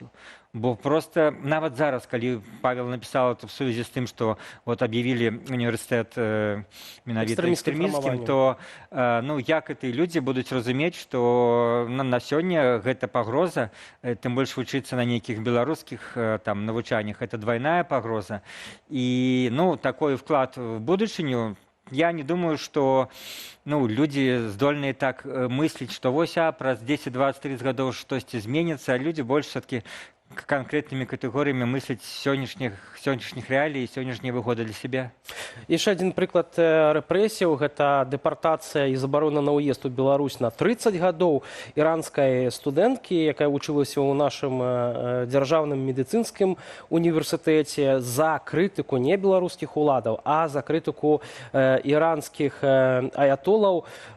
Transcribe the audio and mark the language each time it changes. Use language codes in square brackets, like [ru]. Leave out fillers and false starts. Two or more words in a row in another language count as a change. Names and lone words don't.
[be] Бо просто нават зараз, калі Павел напісаў в сувязі з тым, што вот аб'явілі універсітэт менавіта экстрэмісцкім, то ну, як гэтыя людзі будуць разумець, што на сёння гэта пагроза, тым больш вучыцца на нейкіх беларускіх там навучаннях, [ru] это двойная [be] пагроза. І ну, [ru] такой вклад в [be] будучыню, я не думаю, што ну, людзі здольныя так мысліць, што вось праз 10, 20, 30 гадоў штосьці зменіцца, а людзі больш [ru] все-таки конкретными категориями мыслить [be] сённяшніх реалій і сённяшняй выгоды [ru] для себя. [be] Яшчэ адзін прыклад рэпрэсіяў, гэта дэпартацыя і забарона на ўезд у Беларусь на 30 гадоў іранскай студэнткі, якая вучылася ў нашым дзяржаўным медыцынскім універсітэце за крытыку не беларускіх уладаў, а за крытыку іранскіх аятолаў.